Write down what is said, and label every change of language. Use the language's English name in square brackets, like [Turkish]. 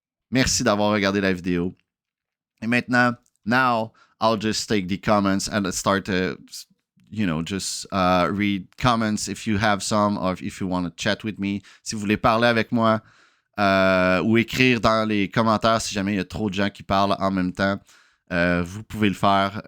[French] Merci d'avoir regardé la vidéo. Et maintenant, [English] now I'll just take the comments and start to, just read comments if you have some, or if you want to chat with me. [French] Si vous voulez parler avec moi, ou écrire dans les commentaires si jamais il y a trop de gens qui parlent en même temps, vous pouvez le faire.